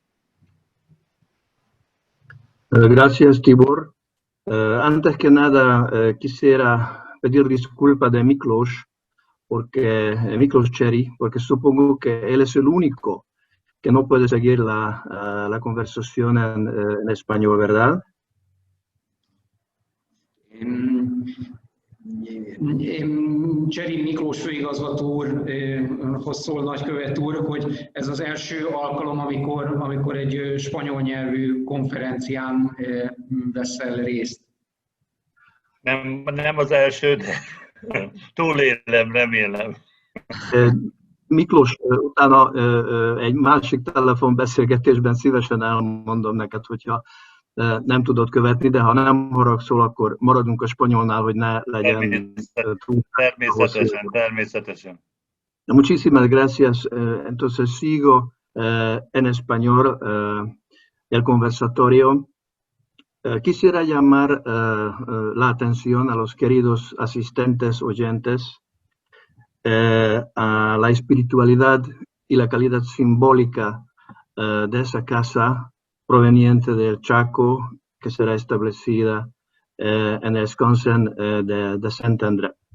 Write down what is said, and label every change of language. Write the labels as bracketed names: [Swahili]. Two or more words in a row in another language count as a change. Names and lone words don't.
[Spanish] Gracias, Tibor. Antes que nada, quisiera pedir disculpas de Miklós, Miklós Csery, porque supongo que él es el único que no puede seguir la conversación en español, ¿verdad? [Hungarian] Csery Miklós főigazgató úrhoz szól nagykövet úr, hogy ez az első alkalom, amikor egy spanyol nyelvű konferencián veszel részt. Nem az első, de túlélem, remélem. Miklós, utána egy másik telefonbeszélgetésben szívesen elmondom neked, hogyha nem tudod követni, de ha nem haragszol, akkor maradunk a spanyolnál, hogy ne legyen túl. Természetesen. [Spanish] Muchísimas gracias. Entonces sigo en español el conversatorio. Quisiera llamar la atención a los queridos asistentes oyentes a la espiritualidad y la calidad simbólica de esa casa proveniente del Chaco, que será establecida en el Sconsen de Szentendre.